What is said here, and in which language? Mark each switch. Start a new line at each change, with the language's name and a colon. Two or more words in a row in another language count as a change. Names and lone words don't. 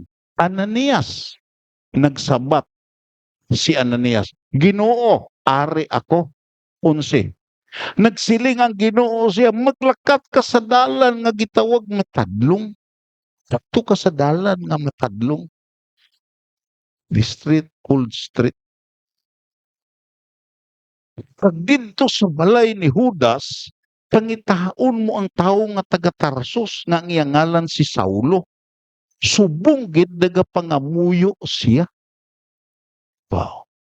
Hiligaynon: Ananias, nagsabat si Ananias, Ginoo, ari ako. 11. Nagsiling ang Ginoo siya, maglakat ka sa dalan nga gitawag matadlong. Sakto ka sa dalan nga matadlong.
English: The street, Old Street.
Hiligaynon: Pag dito sa balay ni Judas, pangitaon mo ang tao nga taga Tarsus nga ang iyang ngalan si Saulo. Subong gid nagapangamuyo siya. Wow.